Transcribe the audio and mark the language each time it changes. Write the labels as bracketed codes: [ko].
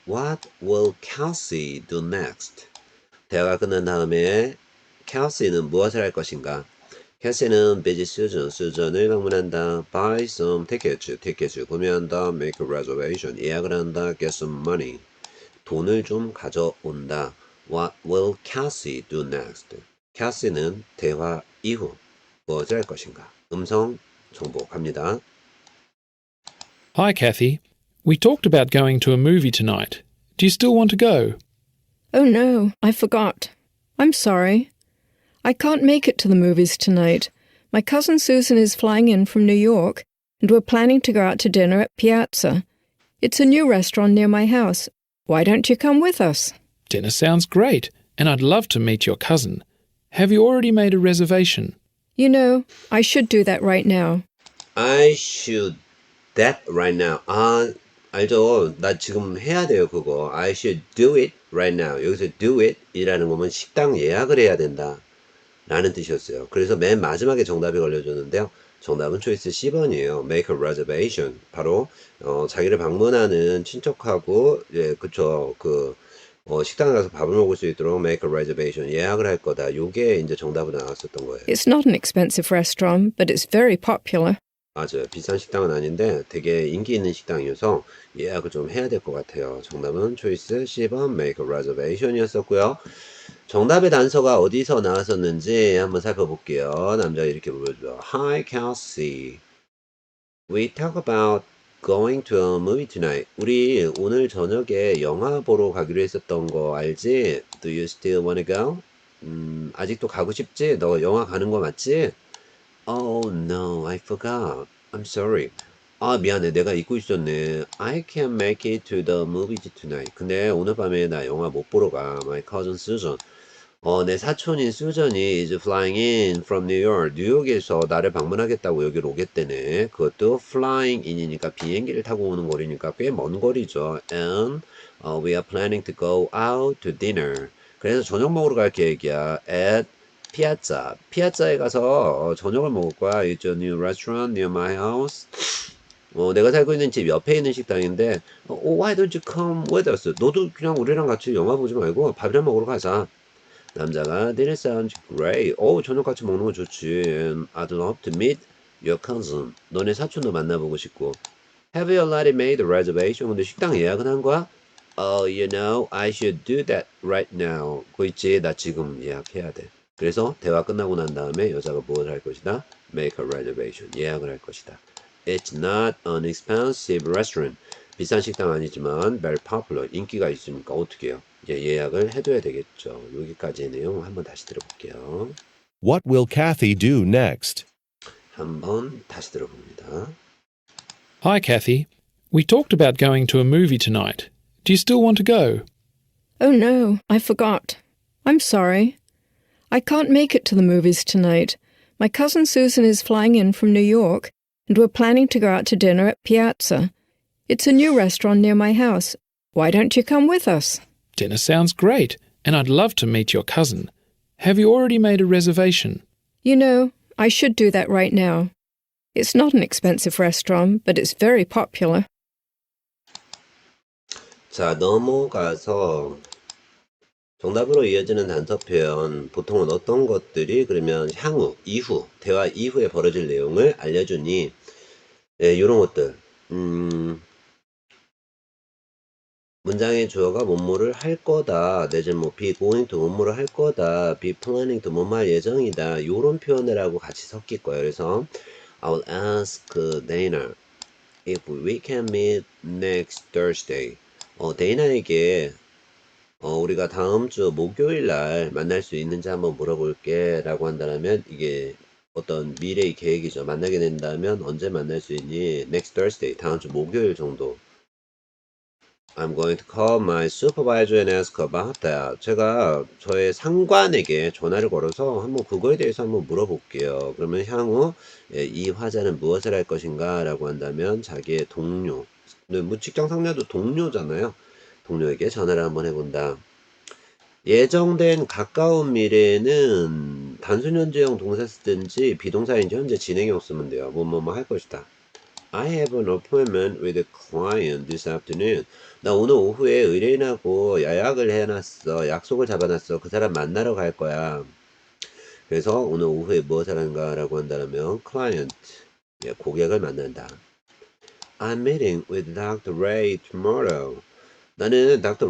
[en] What will Kelsey do next? [ko] 대화가 끝난 다음에 Kelsey는 무엇을 할 것인가? 켈시는 [en] visit [ko] 수전을 방문한다. [en] Buy some tickets [ko] 구매한다. [en] Make a reservation, [ko] 예약을 한다. [en] Get some money, [ko] 돈을 좀 가져온다. [en] What will Kelsey do next? [ko] 켈시는 대화 이후 무엇을 할 것인가? 음성 정보 갑니다. [en] Hi, Kathy. We talked about going to a movie tonight. Do you still want to go? Oh no, I forgot. I'm sorry. I can't make it to the movies tonight. My cousin Susan is flying in from New York, and we're planning to go out to dinner at Piazza. It's a new restaurant near my house. Why don't you come with us? Dinner sounds great, and I'd love to meet your cousin. Have you already made a reservation? You know, I should do that right now. I should that right now. [ko] 아, 알죠? 나 지금 해야 돼요, 그거. [en] I should do it right now. [ko] 여기서 [en] do it [ko] 이라는 거면 식당 예약을 해야 된다 라는 뜻이었어요. 그래서 맨 마지막에 정답이 걸려줬는데요. 정답은 초이스 C번이에요. [en] Make a reservation. [ko] 바로 자기를 방문하는 친척하고 그쵸 식당에 가서 밥을 먹을 수 있도록 [en] make a reservation. [ko] 예약을 할 거다. 요게 이제 정답으로 나왔었던 거예요. [en] It's not an expensive restaurant, but it's very popular. [ko] 맞아요. 비싼 식당은 아닌데 되게 인기 있는 식당이어서 예약을 좀 해야 될 것 같아요. 정답은 초이스 C번 [en] make a reservation [ko] 이었었고요. 정답의 단서가 어디서 나왔었는지 한번 살펴볼게요. 남자가 이렇게 물어보죠. [en] Hi, Kelsey. We talk about going to a movie tonight. [ko] 우리 오늘 저녁에 영화 보러 가기로 했었던 거 알지? [en] Do you still want to go? [ko] 아직도 가고 싶지? 너 영화 가는 거 맞지? [en] Oh no, I forgot. I'm sorry. [ko] 아 미안해, 내가 잊고 있었네. [en] I can't make it to the movies tonight. [ko] 근데 오늘 밤에 나 영화 못 보러 가. [en] My cousin Susan. [ko] 내 사촌인 수전이 [en] is flying in from New York. [ko] 뉴욕에서 나를 방문하겠다고 여기로 오겠대네. 그것도 [en] flying in이니까 [ko] 비행기를 타고 오는 거리니까 꽤 먼 거리죠. [en] And we are planning to go out to dinner. [ko] 그래서 저녁 먹으러 갈 계획이야. [en] At [ko] 피아자. 피아자에 가서 저녁을 먹을 거야. [en] It's a new restaurant near my house. [ko] 내가 살고 있는 집 옆에 있는 식당인데 [en] Why don't you come with us? [ko] 너도 그냥 우리랑 같이 영화 보지 말고 밥이나 먹으러 가자. 남자가 [en] Dinner sounds great. [ko] 저녁 같이 먹는 거 좋지. [en] And I'd love to meet your cousin. [ko] 너네 사촌도 만나보고 싶고. [en] Have you already made a reservation? [ko] 근데 식당 예약은 한 거야? [en] Oh, you know, I should do that right now. [ko] 그거 있지, 나 지금 예약해야 돼. 그래서 대화 끝나고 난 다음에 여자가 무엇을 할 것이다? [en] Make a reservation. [ko] 예약을 할 것이다. [en] It's not an expensive restaurant. [ko] 비싼 식당 아니지만 [en] very popular. [ko] 인기가 있으니까 어떻게 해요? 예약을 해둬야 되겠죠. 여기까지의 내용 한번 다시 들어볼게요. [en] What will Kathy do next? [ko] 한번 다시 들어봅니다. [en] Hi, Kathy. We talked about going to a movie tonight. Do you still want to go? Oh no, I forgot. I'm sorry. I can't make it to the movies tonight. My cousin Susan is flying in from New York, and we're planning to go out to dinner at Piazza. It's a new restaurant near my house. Why don't you come with us? Dinner sounds great, and I'd love to meet your cousin. Have you already made a reservation? You know, I should do that right now. It's not an expensive restaurant, but it's very popular. [ko] 자, 넘어가서 정답으로 이어지는 단서 표현. 보통은 어떤 것들이 그러면 향후, 이후, 대화 이후에 벌어질 내용을 알려주니 이런 것들. 문장의 주어가 뭐뭐를 할 거다. 내지는 뭐 [en] be going to [ko] 뭐뭐를 할 거다. [en] be planning to [ko] 뭐뭐 할 예정이다. 요런 표현을 하고 같이 섞일 거예요. 그래서 [en] I will ask Dana if we can meet next Thursday. [ko] 데이나에게 우리가 다음 주 목요일 날 만날 수 있는지 한번 물어볼게 라고 한다면 이게 어떤 미래의 계획이죠. 만나게 된다면 언제 만날 수 있니? [en] Next Thursday, [ko] 다음 주 목요일 정도. [en] I'm going to call my supervisor and ask about that. [ko] 제가 저의 상관에게 전화를 걸어서 한번 그거에 대해서 한번 물어볼게요. 그러면 향후 이 화자는 무엇을 할 것인가 라고 한다면 자기의 동료, 뭐 직장 상사도 동료잖아요. 동료에게 전화를 한번 해본다. 예정된 가까운 미래에는 단순 현재형 동사 쓰든지 비동사인지 현재 진행형 쓰면 돼요. 뭐뭐뭐 할 것이다. I have an appointment with a client this afternoon. 나 오늘 오후에 의뢰인하고 예약을 해놨어. 약속을 잡아놨어. 그 사람 만나러 갈 거야. 그래서 오늘 오후에 무엇을 하는가 라고 한다면 client, 고객을 만난다. [en] I'm meeting with Dr. Ray tomorrow. [ko] 나는 [en] Dr.